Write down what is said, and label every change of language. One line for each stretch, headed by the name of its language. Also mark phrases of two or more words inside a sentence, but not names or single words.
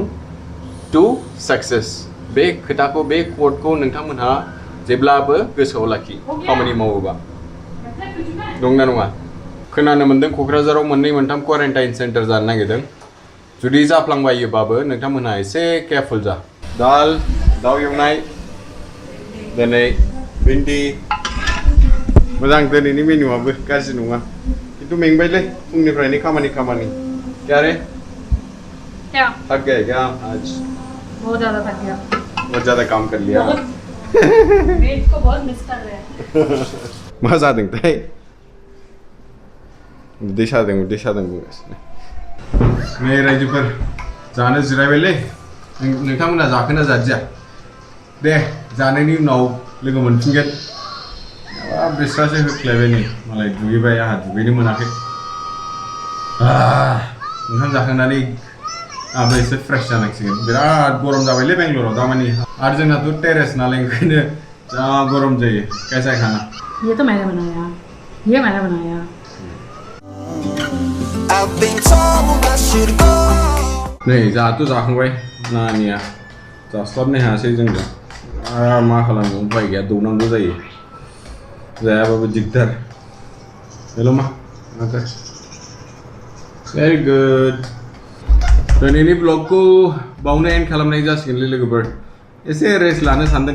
English: to success
Bodo: बे खोथाखौ बे कोटखौ नोंथांमोनहा जेब्लाबो गोसोआव लाखि खामानि मावोबा दंना नङा खोनानो मोन्दों क'क्राझाराव मोननै मोनथाम
English: quarantine center
Bodo: जानो नागिरदों जुदि जाफ्लांबायोबाबो नोंथांमोनहा एसे केयारफुल जा दाल दाउ एवनाय दिनै भिन्डि मोजां दिनैनि मेनुआबो गाज्रि नङा खिन्थु मेंबायलै फुंनिफ्रायनो खामानि
Hindi: क्या रे क्या थक गए क्या आज बहुत ज्यादा थक गया बहुत ज्यादा काम कर लिया मेट को बहुत मिस कर रहे हैं
Bodo: मा जादोंथाय उदै सादों बुंगासिनो नै रायजोफोर जानो जिरायबायलै नोंथांमोना जाखोना जादिया दे जानायनि उनाव लोगो मोनफिनगोन बिस्रासो होख्लायबाय नै मालाय दुगैबाय आंहा दुगैनो मोनाखै ओंखाम जाखांनानै आंबो एसे फ्रेश जानांसिगोन बिराद गरम जाबायलै बेंगलराव दामानि आरो जोंनाथ' टेरेस नालाय ओंखायनो जा गरम जायो
Hindi: कैसा खाना ये तो मैंने बनाया
English: I've been told I should go.
Bodo: नै जाहाथ' जाखांबाय नानिया जास्लाबनो हायासै जोंजों मा खालामनो उपाय गैया दौनांगौ जायो जायाबाबो दिगदार हेल' मा
English: very good
Bodo: दिनैनि ब्लगखौ बावनो एन्ड खालामनाय जासिगोनलै लोगोफोर एसे रेस्ट लानो सानदों